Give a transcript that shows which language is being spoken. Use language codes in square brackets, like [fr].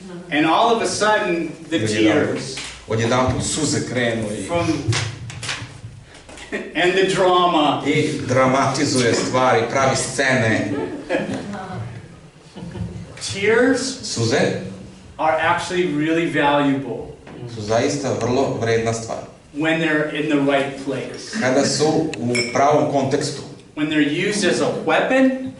[en] And all of a sudden, the tears. [sr] Odjedanput suze krenu i... [en] And the drama. [sr] I dramatizuje stvari, pravi scene. [en] Tears [sr] suze [en] are actually really valuable. [sr] Su zaista vrlo vredna stvar. [en] When they're in the right place. [sr] Kada su u pravom kontekstu. [en] When they're used as a weapon.